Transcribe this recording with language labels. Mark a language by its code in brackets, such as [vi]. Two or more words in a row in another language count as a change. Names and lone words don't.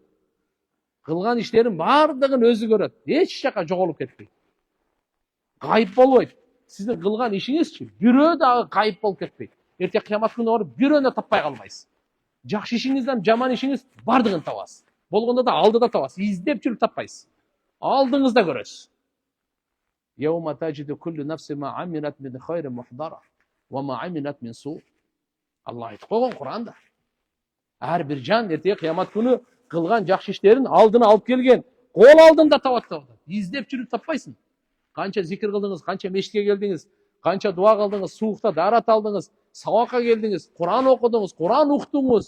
[ky] Кылган иштерин бардыгын өзү көрөт. Эч жака жоголуп кетпейт. Кайып болбойт. Сиздин кылган ишиңизчи бирөө дагы кайып болуп кетпейт. Эртең кыямат күнү барып бирөөнү таппай калбайсыз. Жакшы ишиңизден жаман ишиңиз бардыгын табасыз. Болгондо да алдыда табасыз. Издеп жүрүп таппайсыз. Алдыңызда көрөсүз. [ar] يوم تجد كل نفس ما عملت من خير محضرا و ما عملت من سوء. [ky] Allah aytып койгон Кур'анда. Ар бир жан эртең кыямат күнү кылган жакшы иштерин алдына алып келген. Кол алдында табат. Издеп жүрүп таппайсың. Канча зикир кылдыңыз, канча мешитке келдиңиз, канча дуа кылдыңыз, суукта дарат алдыңыз, сабакка келдиңиз, Кур'ан окудуңуз, Кур'ан уктуңуз.